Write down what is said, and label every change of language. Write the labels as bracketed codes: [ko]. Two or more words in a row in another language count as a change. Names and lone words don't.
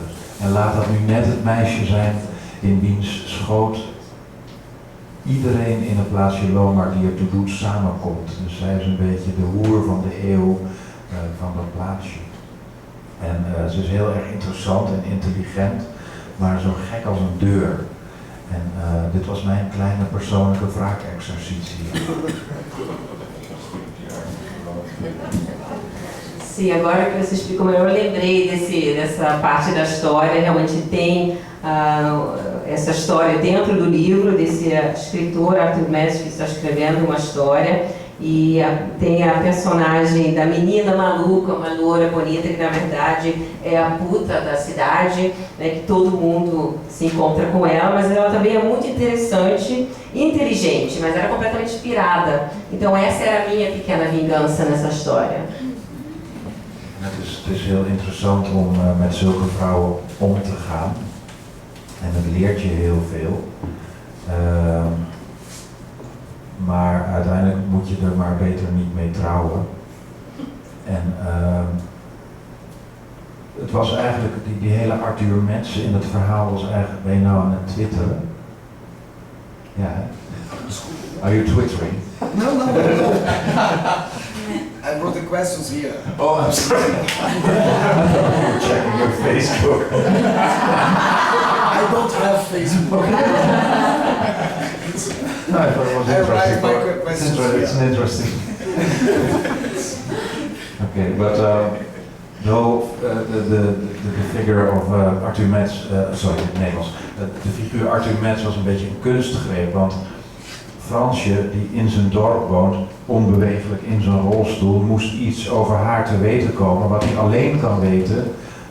[nl] En laat dat nu net het meisje zijn in wiens schoot iedereen in het plaatsje Lomar die ertoe doet samenkomt. Dus zij is een beetje de hoer van de eeuw van dat plaatsje. En ze is heel erg interessant en intelligent, maar zo gek als een deur. En dit was mijn kleine persoonlijke wraakexercitie. [pt] Sim, agora que você explicou melhor, eu lembrei dessa parte da história. Realmente tem essa história dentro do livro, desse escritor Arthur Metz, que está escrevendo uma história. E tem a personagem da menina maluca, uma loura bonita, que na verdade é a puta da cidade, né, que todo mundo se encontra com ela, mas ela também é muito interessante e inteligente, mas era completamente pirada. Então essa era a minha pequena vingança nessa história. [nl] Het is heel interessant om met zulke vrouwen om te gaan. En het leert je heel veel. Maar uiteindelijk moet je er maar beter niet mee trouwen. En het was eigenlijk, die hele Arthur Metz in het verhaal was eigenlijk, ben je nou aan het twitteren? Ja, hè? [en] Are you twittering? No. I wrote the questions here. Oh, I'm sorry. I thought you were checking your Facebook. I don't have Facebook. No, I thought it was I write my interesting. questions It's here. interesting. Okay, but the figure of Arthur Metz, sorry, [nl] in het Nederlands. De figuur Arthur Metz was een beetje een kunstgreep, want Fransje, die in zijn dorp woont, onbeweeglijk in zijn rolstoel, moest iets over haar te weten komen wat hij alleen kan weten